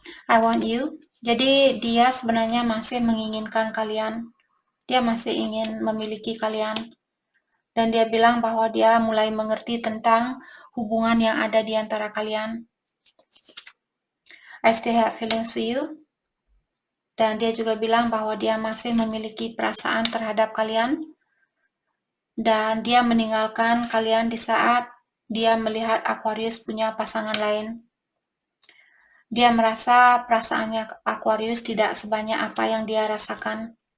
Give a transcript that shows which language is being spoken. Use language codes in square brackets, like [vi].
[en] I want you, [id] Jadi dia sebenarnya masih menginginkan kalian. Dia masih ingin memiliki kalian. Dan dia bilang bahwa dia mulai mengerti tentang hubungan yang ada di antara kalian. [en] I still have feelings for you. [id] Dan dia juga bilang bahwa dia masih memiliki perasaan terhadap kalian. Dan dia meninggalkan kalian di saat dia melihat Aquarius punya pasangan lain. Dia merasa perasaannya Aquarius tidak sebanyak apa yang dia rasakan.